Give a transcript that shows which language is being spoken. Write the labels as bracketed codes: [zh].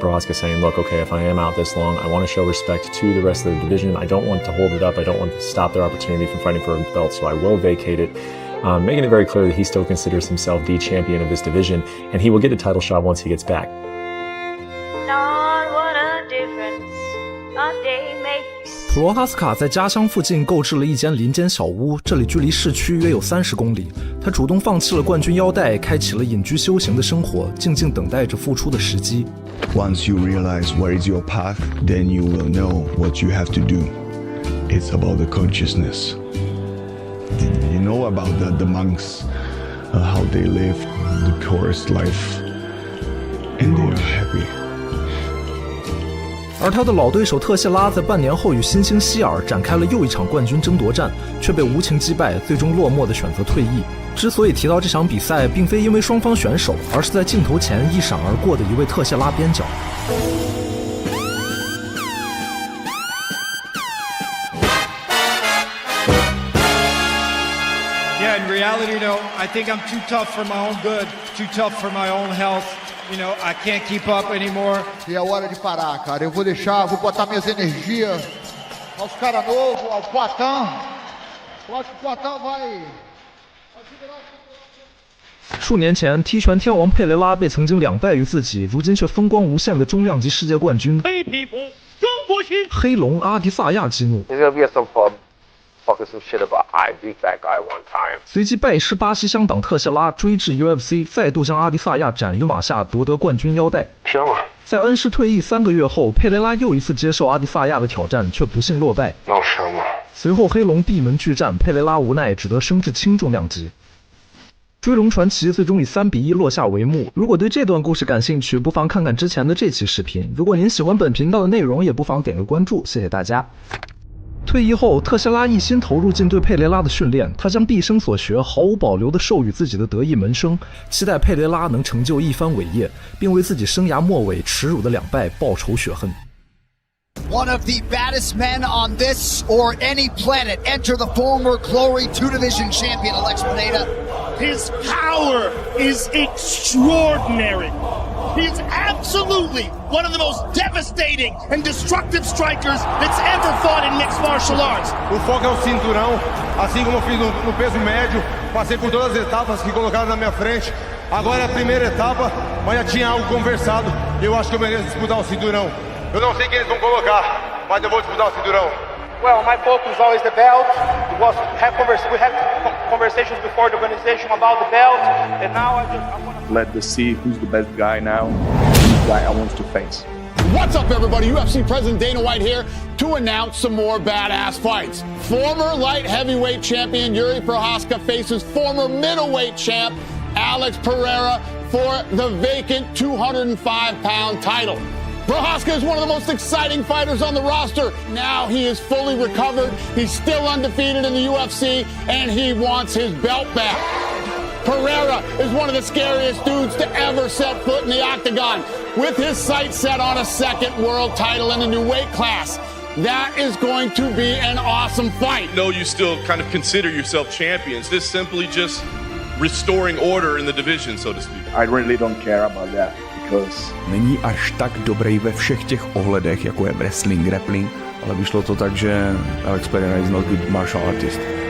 [en] Prochazka saying, look, okay, if I am out this long, I want to show respect to the rest of the division. I don't want to hold it up. I don't want to stop their opportunity from fighting for a belt, so I will vacate it. Making it very clear that he still considers himself the champion of this division, and he will get a title shot once he gets back. Lord, what a difference a day makes. [zh] 普罗哈斯卡在家乡附近购置了一间林间小屋，这里距离市区约有30公里。他主动放弃了冠军腰带，开启了隐居修行的生活，静静等待着复出的时机。 [en] Once you realize where is your path, then you will know what you have to do. It's about the consciousness. You know about the monks, how they live the purest life, and they are happy. [zh] 而他的老对手特谢拉在半年后与新兴希尔展开了又一场冠军争夺战，却被无情击败，最终落寞地选择退役。之所以提到这场比赛，并非因为双方选手，而是在镜头前一闪而过的一位特谢拉边角。 [en] Yeah, in reality, I think I'm too tough for my own good, too tough for my own health. I can't keep up anymore. [pt] E é hora de parar, cara. Eu vou botar minhas energias aos caras novos, ao Poitin. Eu acho que o Poitin vai... [zh] 数年前，踢拳天王佩雷拉被曾经2败于自己，如今却风光无限的中量级世界冠军黑龙阿迪萨亚激怒。 [en] It's gonna be some fun talking some shit about I beat that guy one time. [zh] 随即拜师巴西乡党特谢拉，追至 UFC， 再度将阿迪萨亚斩于马下，夺得冠军腰带。在恩师退役3个月后，佩雷拉又一次接受阿迪萨亚的挑战，却不幸落败。随后黑龙闭门拒战，佩雷拉无奈只得升至轻重量级。追龙传奇最终以3-1落下帷幕。如果对这段故事感兴趣，不妨看看之前的这期视频。如果您喜欢本频道的内容，也不妨点个关注，谢谢大家。退役后，特谢拉一心投入进对佩雷拉的训练，他将毕生所学毫无保留地授予自己的得意门生，期待佩雷拉能成就一番伟业，并为自己生涯末尾耻辱的2败报仇雪恨。 [en] One of the baddest men on this or any planet. Enter the former Glory 2 Division champion, Alex Pineda. His power is extraordinary. He is absolutely one of the most devastating and destructive strikers that's ever fought in mixed martial arts. [pt] O foco é o cinturão, assim como eu fiz no peso médio, passei por todas as etapas que colocaram na minha frente. Agora é a primeira etapa, mas já tinha algo conversado. Eu acho que eu mereço disputar o cinturão. Eu não sei quem eles vão colocar, mas eu vou disputar o cinturão. [en] Well, my focus is always the belt. We had conversations before the organization about the belt, and now I want to Let us see who's the best guy now, who's the guy I want to face. What's up, everybody? UFC President Dana White here to announce some more badass fights. Former light heavyweight champion Yuri Prochazka faces former middleweight champ Alex Pereira for the vacant 205-pound title. Prochazka is one of the most exciting fighters on the roster. Now he is fully recovered. He's still undefeated in the UFC, and he wants his belt back. Pereira is one of the scariest dudes to ever set foot in the octagon, with his sights set on a second world title in a new weight class. That is going to be an awesome fight. No, you still kind of consider yourself champions. This simply just restoring order in the division, so to speak. I really don't care about that. [cs] Není až tak dobrý ve všech těch ohledech, jako je wrestling, grappling, ale vyšlo to tak, že Alex Pereira [en] is not good martial artist.